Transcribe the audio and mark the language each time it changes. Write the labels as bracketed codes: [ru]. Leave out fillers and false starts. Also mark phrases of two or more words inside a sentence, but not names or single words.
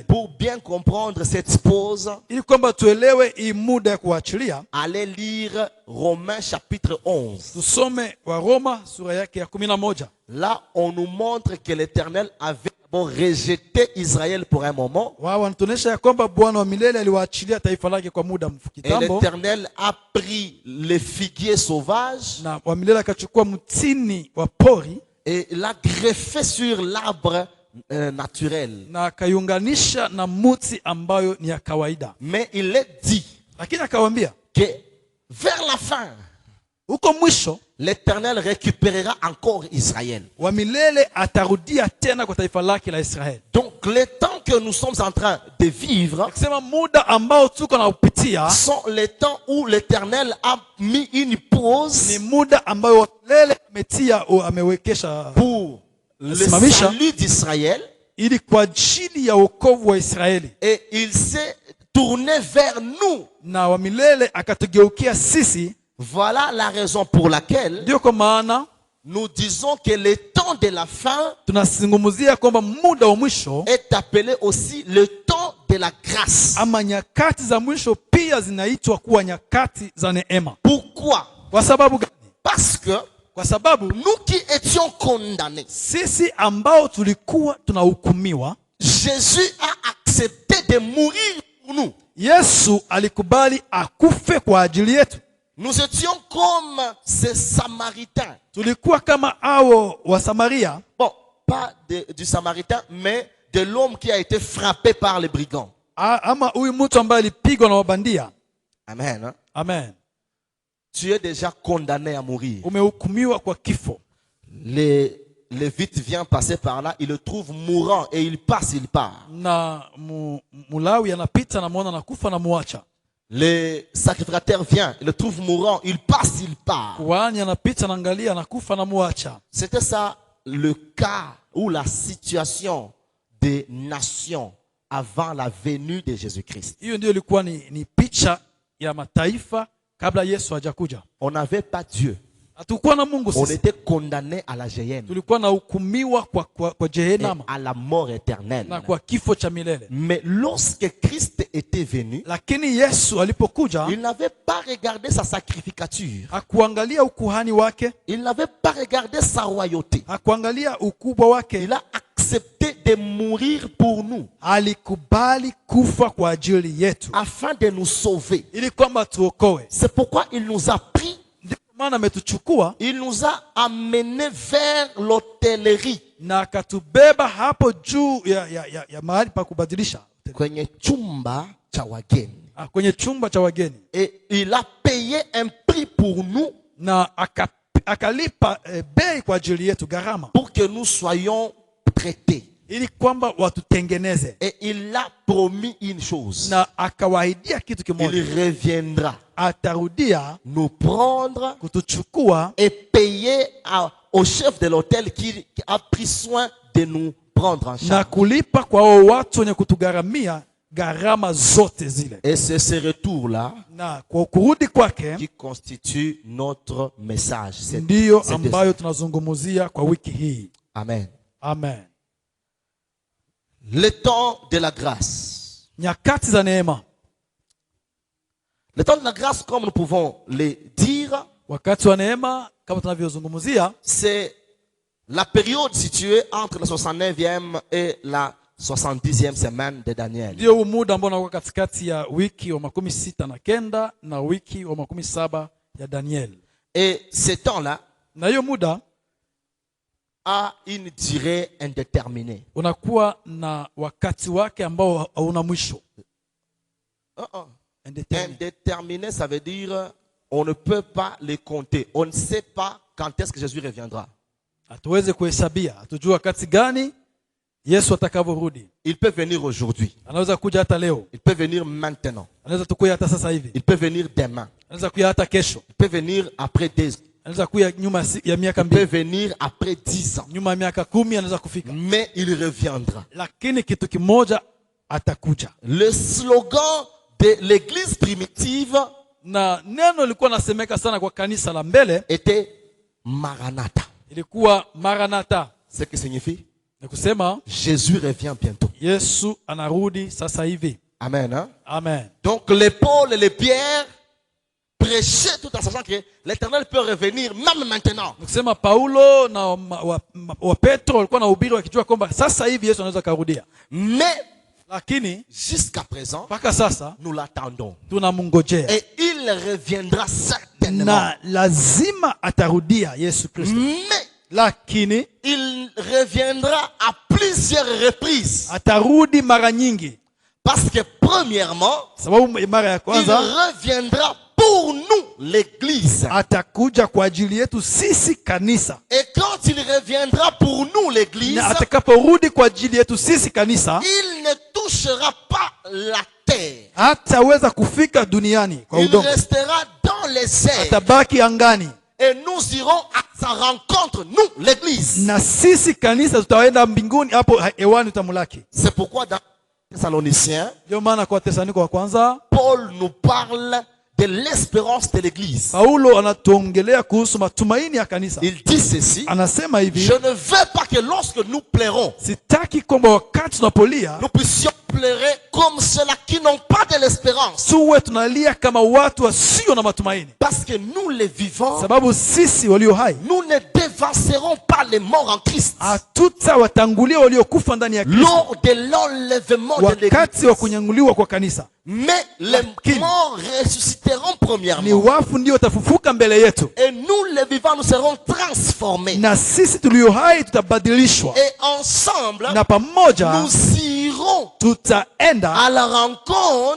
[fr] Pour bien comprendre cette pause, [sw] Ili kwamba tuelewe hii muda ya kuachilia, [fr] allez lire Romains chapitre 11. [sw] tusome wa Roma sura yake ya 11. [fr] Là, on nous montre que l'Éternel avait d'abord rejeté Israël pour un moment. [sw] Wao wanatuonyesha ya kwamba Bwana wa milele aliwaachilia taifa lake kwa muda [fr] Et [sw] kitambo. [fr] l'Éternel a pris les figuiers sauvages [sw] Na wa milele akachukua mtini wa pori [fr] et l'a greffé sur l'arbre naturel. [sw] na akaiunganisha na muti ambayo ni ya kawaida. [fr] Mais il est dit [sw] Lakini akawaambia [fr] que vers la fin, [sw] huko mwisho [fr] l'Éternel récupérera encore Israël. [sw] wa milele atarudia tena kwa taifa lake la Israeli. [fr] Donc les temps que nous sommes en train de vivre [sw] Akisema muda ambao tuko na upitia [fr] sont les temps où l'Éternel a mis une pause [sw] ni muda ambao milele ametia amewekesha [fr] pour le [sw] Simamisha. [fr] salut d'Israël [sw] ili kwa ajili ya wokovu wa Israeli, [fr] et il s'est tourné vers nous. [sw] na wa milele akatugeukia sisi. [fr] Voilà la raison pour laquelle [sw] Ndio kwa maana [fr] nous disons que le temps de la fin [sw] tunazungumzia kwamba muda wa mwisho [fr] est appelé aussi le temps de la grâce. [sw] ama nyakati za mwisho pia zinaitwa kuwa nyakati za neema. [fr] Pourquoi? [sw] Kwa sababu gani? [fr] Parce que [sw] Kwa sababu [fr] nous qui étions condamnés, [sw] sisi ambao tulikuwa tunahukumiwa, [fr] Jésus a accepté de mourir pour nous. [sw] Yesu alikubali akufe kwa ajili yetu. [fr] Nous étions comme ces Samaritains. [sw] Tulikuwa kama hao wa Samaria, [fr] Bon, pas du Samaritain, mais de l'homme qui a été frappé par les brigands. [sw] ama huyu mtu ambaye alipigwa na wabandia. [fr] Amen. Hein? [sw] Amen. [fr] Tu es déjà condamné à mourir. [sw] Umehukumiwa kwa kifo. [fr] Les Lévites vient passer par là, il le trouve mourant et il passe, il part. [sw] Na Mulawi anapita na muona nakufa na muacha. [fr] Le sacrificateur vient, il le trouve mourant, il passe, il part. [sw] Kuhani anapita na angalia nakufa na muacha. [fr] C'était ça le cas ou la situation des nations avant la venue de Jésus-Christ. [sw] Hiyo ndio ilikuwa ni picha ya mataifa kabla Yesu hajakuja. [fr] On n'avait pas Dieu. [sw] Hatukuwa na Mungu [fr] On [sw] sisi. [fr] était condamné à la géhenne [sw] Tulikuwa na hukumiwa kwa [fr] et [sw] Jehanamu [fr] à la mort éternelle. [sw] na kwa kifo cha milele. [fr] Mais lorsque Christ était venu, [sw] Lakini Yesu alipokuja [fr] il n'avait pas regardé sa sacrificature. [sw] hakuangalia ukuhani wake, [fr] Il n'avait pas regardé sa royauté. [sw] hakuangalia ukubwa wake. [fr] Il a accepté de mourir pour nous [sw] Alikubali kufa kwa ajili yetu [fr] afin de nous sauver. [sw] ili kwamba tuokoe. [fr] C'est pourquoi il nous a pris, [sw] Ndio maana ametuchukua [fr] il nous a amenés vers l'hôtellerie, [sw] na akatubeba hapo juu ya mahali pa kubadilisha, kwenye chumba cha wageni. kwenye chumba cha wageni, [fr] Et il a payé un prix pour nous [sw] na akalipa bei kwa ajili yetu, gharama, [fr] pour que nous soyons traités. [sw] ili kwamba watutengeneze. [fr] Et il a promis une chose. [sw] Na akawaahidia kitu kimoja, [fr] Il reviendra [sw] atarudia [fr] nous prendre [sw] kutuchukua [fr] et payer au chef de l'hôtel qui a pris soin de nous prendre en [sw] na [fr] charge. [sw] kulipa kwa hao watu wenye kutugharamia gharama zote zile. [fr] Et c'est ce retour-là [sw] Na kwa kurudi kwake [fr] qui constitue notre message. [sw] ndiyo ambayo tunazungumzia kwa wiki hii. Amen. Amen. [fr] Le temps de la grâce. [sw] Nyakati za neema. [fr] Le temps de la grâce, comme nous pouvons le dire, [sw] Wakati wa neema kama tunavyozungumzia, [fr] c'est la période située entre la 69e et la 70e semaine de Daniel. [sw] ndio muda ambao unakuwa katikati ya wiki wa 69 na wiki wa 17 ya Daniel. [fr] Et ce temps-là [sw] Na hiyo muda [fr] a une durée indéterminée. unakuwa na wakati wake ambao hauna mwisho. Indéterminé, ça veut dire on ne peut pas les compter. On ne sait pas quand est-ce que Jésus reviendra. [sw] Hatuwezi kuhesabia, hatujui wakati gani Yesu atakavyorudi. [fr] Il peut venir aujourd'hui. [sw] Anaweza kuja hata leo, [fr] Il peut venir maintenant. [sw] anaweza tukuja hata sasa hivi, [fr] Il peut venir demain. [sw] anaweza kuja hata kesho, [fr] Il peut venir après 2 ans. [sw] anaweza kuja nyuma ya miaka [fr] Il peut [sw] 2, [fr] venir après 10 ans. [sw] nyuma ya miaka 10 anaweza kufika, [fr] Mais il reviendra. [sw] lakini kitu kimoja atakuja. [fr] Le slogan de l'église primitive [sw] Na neno lilikuwa nasemeka sana kwa kanisa la mbele [fr] était Maranatha. [sw] ilikuwa Maranatha, [fr] Ce qui signifie [sw] ni kusema [fr] Jésus revient bientôt. [sw] Yesu anarudi sasa hivi. [fr] Amen. Hein? [sw] Amen. [fr] Donc les Paul et les Pierre prêchaient tout en sachant que l'Éternel peut revenir même maintenant. [sw] Ni kusema Paulo na wa Petro walikuwa nahubiri wakijua kwamba sasa hivi Yesu anaweza karudia, [fr] Mais [sw] lakini [fr] jusqu'à présent, [sw] mpaka sasa [fr] nous l'attendons. [sw] tunamngojea [fr] Et il reviendra certainement. [sw] na lazima atarudia Yesu Kristo, [fr] Mais [sw] lakini [fr] il reviendra à plusieurs reprises. [sw] atarudi mara nyingi, [fr] Parce que premièrement, [sw] sababu mara ya [fr] il [sw] kwanza [fr] reviendra pour pour nous, l'église. [sw] atakuja kwa ajili yetu sisi kanisa. [fr] Et quand il reviendra pour nous, l'église, [sw] Na atakaporudi kwa ajili yetu sisi kanisa, [fr] il ne touchera pas la terre. [sw] hataweza kufika duniani kwa [fr] Il [sw] udongo, [fr] restera dans les airs. [sw] atabaki angani. [fr] Et nous irons à sa rencontre, nous, l'église. [sw] Na sisi kanisa tutaenda mbinguni, hapo hewani tutamlaki. [fr] C'est pourquoi dans Thessaloniciens, [sw] Ndio maana kwa Wathesalonike wa kwanza [fr] Paul nous parle de l'espérance de l'église. [sw] Paulo anatuongelea kuhusu matumaini ya kanisa. [fr] Il dit ceci: [sw] Anasema hivi, [fr] je ne veux pas que lorsque nous plairons, [sw] sitaki kwamba wakati tunapolia [fr] nous puissions pleurer comme ceux-là qui n'ont pas de l'espérance. [sw] tuwe tunalia kama watu wasio na matumaini, [fr] Parce que nous les vivants, [sw] sababu sisi walio hai [fr] nous ne dévancerons pas les morts en Christ. [sw] hatutawatangulia waliokufa ndani ya Kristo [fr] Lors de l'enlèvement de [sw] wakati [fr] l'église. [sw] wa kunyanguliwa kwa kanisa. [fr] Mais les morts ressusciteront [sw] Ni [fr] premièrement. [sw] wafu ndio watafufuka mbele yetu, [fr] Et nous les vivants, nous serons transformés. [sw] na sisi tulio hai tutabadilishwa, [fr] Et ensemble, [sw] na pamoja [fr] nous irons [sw] tutaenda [fr] à la rencontre